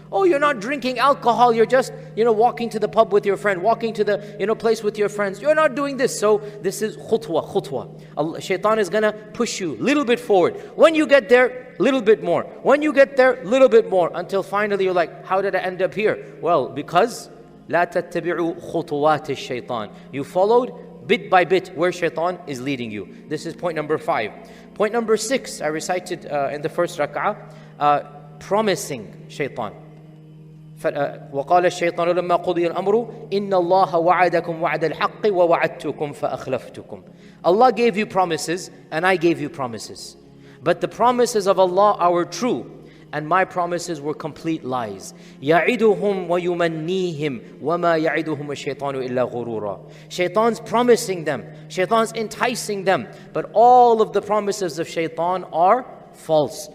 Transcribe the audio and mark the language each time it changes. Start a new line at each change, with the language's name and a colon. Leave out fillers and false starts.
English: Oh, you're not drinking alcohol, you're just, walking to the pub with your friend, walking to the, place with your friends. You're not doing this. So this is khutwa. Shaitan is going to push you a little bit forward. When you get there, little bit more. When you get there, little bit more. Until finally you're like, how did I end up here? Well, because
Arabic: لا تتبعوا خطوات الشيطان.
English: You followed bit by bit where shaitan is leading you. This is point number 5. Point number 6, I recited in the first rak'ah, promising shaitan.
Arabic: وقال الشيطان لما قضي الأمر إن الله وعدكم وعد الحق ووعدتكم فأخلفتكم.
English: Allah gave you promises and I gave you promises. But the promises of Allah are true, and my promises were complete lies.
Arabic: يَعِدُهُمْ وَيُمَنِّيهِمْ وَمَا يَعِدُهُمُ الشَّيْطَانُ إِلَّا غُرُورًا.
English: Shaitan's promising them, shaitan's enticing them, but all of the promises of shaitan are false.